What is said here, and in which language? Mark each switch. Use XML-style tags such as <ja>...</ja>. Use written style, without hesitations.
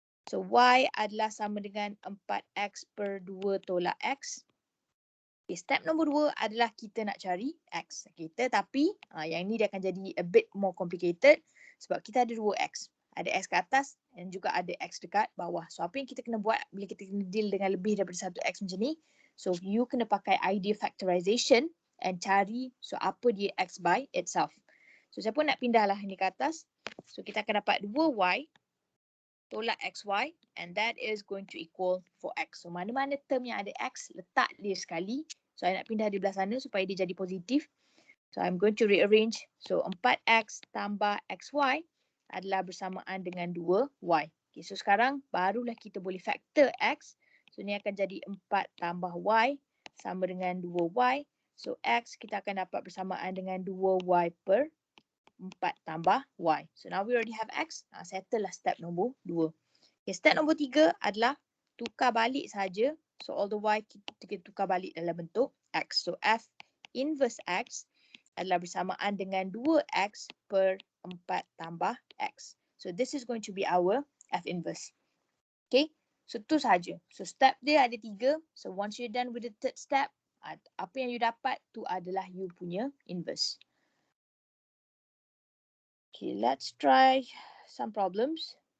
<ms>So y adalah sama dengan 4x per 2 tolak x. Okay, step nombor 2 adalah kita nak cari x. Okay, tetapi yang ni dia akan jadi</ms> <en>a bit more complicated</en> <ms>sebab kita ada 2x. Ada x ke atas dan juga ada x dekat bawah. So apa yang kita kena buat bila kita kena deal dengan lebih daripada satu x macam ni. So you kena pakai idea factorization and cari so apa dia x by itself. So saya pun nak pindahlah ni ke atas. So kita akan dapat 2y tolak xy</ms> <en>and that is going to equal</en> <ms>4x. So mana-mana term yang ada x, letak dia sekali. So I nak pindah di belah sana supaya dia jadi positif.</ms> <en>So I'm going to rearrange.</en> <ms>So 4x tambah xy adalah bersamaan dengan 2y. Okay, so sekarang barulah kita boleh factor x. So ni akan jadi 4 tambah y sama dengan 2y. So x kita akan dapat bersamaan dengan 2y per 4 tambah y.</ms> <en>So now we already have x.</en> <ms>Settle lah step nombor 2. Okay, step nombor 3 adalah tukar balik saja. So all the y kita tukar balik dalam bentuk x. So f inverse x adalah bersamaan dengan 2x per 4 tambah x.</ms> <en>So this is going to be our f inverse. Okay, so</en> <ms>tu saja.</ms> <en>So step</en> <ms>dia ada</ms> <en>3. So once you're done with the third step,</en> <ms>apa yang you dapat tu adalah you punya</ms> <en>inverse. Okay, let's try some problems.</en>